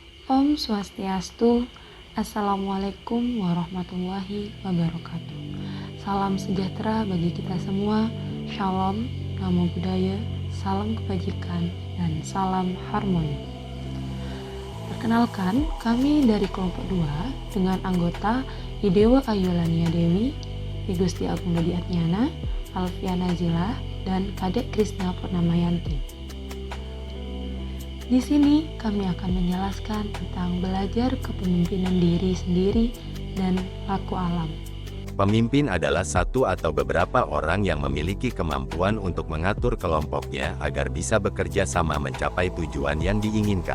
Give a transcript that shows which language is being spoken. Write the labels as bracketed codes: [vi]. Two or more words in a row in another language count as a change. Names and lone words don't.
[id] Om Swastiastu, [ar] السلام عليكم ورحمة الله وبركاته. [id] Salam sejahtera bagi kita semua, Shalom, [pi] Namo Buddhaya, [id] salam kebajikan, dan salam harmoni. Perkenalkan, kami dari kelompok 2 dengan anggota Idewa Ayulania Dewi, I Gusti Agung Dadi Atnyana, Alfiana Zila, dan Kadek Krisna Purnamayanti. Di sini kami akan menjelaskan tentang belajar kepemimpinan diri sendiri dan laku alam. Pemimpin adalah satu atau beberapa orang yang memiliki kemampuan untuk mengatur kelompoknya agar bisa bekerja sama mencapai tujuan yang diinginkan.